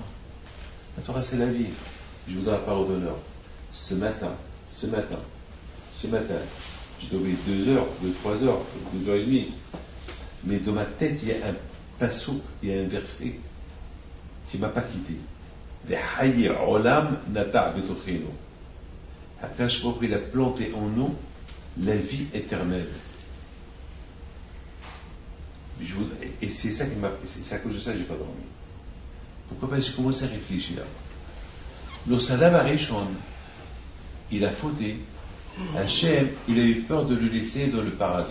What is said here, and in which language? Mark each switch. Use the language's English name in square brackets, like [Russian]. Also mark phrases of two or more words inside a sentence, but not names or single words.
[French] La Torah, c'est la vie. Je vous donne la parole d'honneur. Ce matin, je dois oublier 2 heures, 3 heures, 2 heures et demie. Mais dans ma tête, il y a un passouk, il y a un verset qui ne m'a pas quitté. [Hebrew] וחיי עולם נטע בתוכנו. הקדוש ברוך הוא, [French] il a planté en nous la vie éternelle. Et c'est ça qui m'a. C'est à cause de ça que je n'ai pas dormi. Pourquoi? Parce que j'ai commencé à réfléchir. Le Salam Arishon, il a fauté. Hachem, il a eu peur de le laisser dans le paradis.